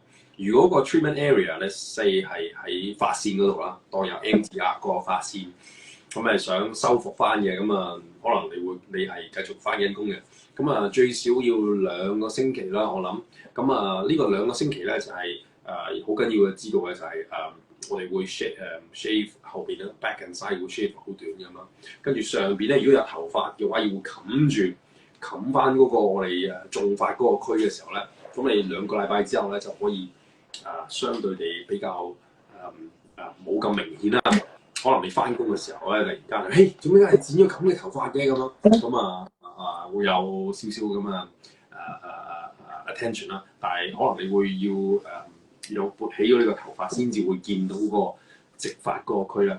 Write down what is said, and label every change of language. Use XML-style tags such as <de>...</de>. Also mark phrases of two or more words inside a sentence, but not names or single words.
<yue>如果個</yue> <en>treatment area</en> <yue>咧，say 係喺髮線嗰度啦，當有 M 字額嗰個髮線，咁係想修復翻嘅，咁可能你係繼續翻緊工嘅，咁最少要2個星期啦，我諗。咁呢個2個星期咧就係好緊要嘅知道嘅就係我哋會 shave 後邊咧</yue> <en>back and side</en> <yue>會 shave 好短咁啦，跟住上邊咧如果有頭髮嘅話，要冚翻嗰個我哋種髮嗰個區嘅時候咧，咁你2個禮拜之後咧就可以相對地比較冇咁明顯啦。可能你翻工嘅時候咧，突然間嘿做咩係剪咗咁嘅頭髮嘅咁咯，咁會有少少咁attention 啦，但係可能你會要撥起咗呢個頭髮先至會見到個直髮嗰個區啦。</yue>